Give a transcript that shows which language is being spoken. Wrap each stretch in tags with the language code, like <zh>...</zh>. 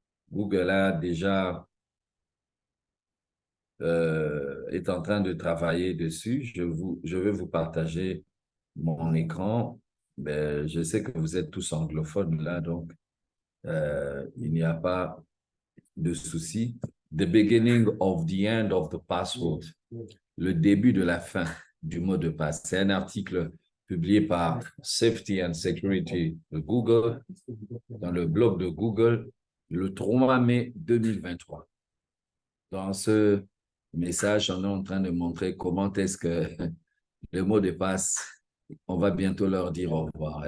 <fr>Google a déjà est en train de travailler dessus. Je vais vous partager mon écran. Ben, je sais que vous êtes tous anglophones là, donc il n'y a pas de souci.</fr> <en>The beginning of the end of the password.</en> <fr>Le début de la fin du mot de passe. C'est un article publié par Safety and Security de Google, dans le blog de Google, le 3 mai 2023. Dans ce message, on est en train de montrer comment est-ce que le mot de passe, on va bientôt leur dire au revoir.</fr>